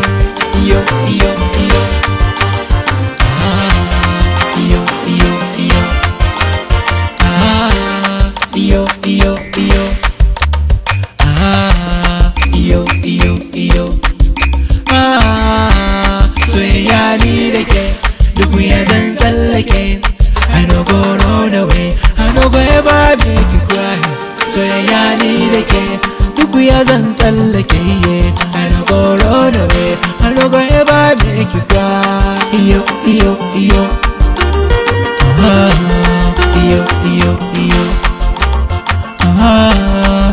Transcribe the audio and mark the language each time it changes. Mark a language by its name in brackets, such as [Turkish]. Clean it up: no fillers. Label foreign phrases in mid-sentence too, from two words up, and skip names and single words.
[Hausa] Iyo, iyo, iyo. Iyo, iyo, iyo. Iyo, iyo, iyo. Iyo, iyo, iyo. Soyayya ni da ke, duk ya zan tsallake. [Nigerian Pidgin] I no go run away, I no go ever make you cry. [Hausa] Soyayya ni da ke, duk ya zan tsallake. [Nigerian Pidgin] I no go run away, I no go ever make you cry. Iyo, iyo, iyo. Iyo, iyo, iyo.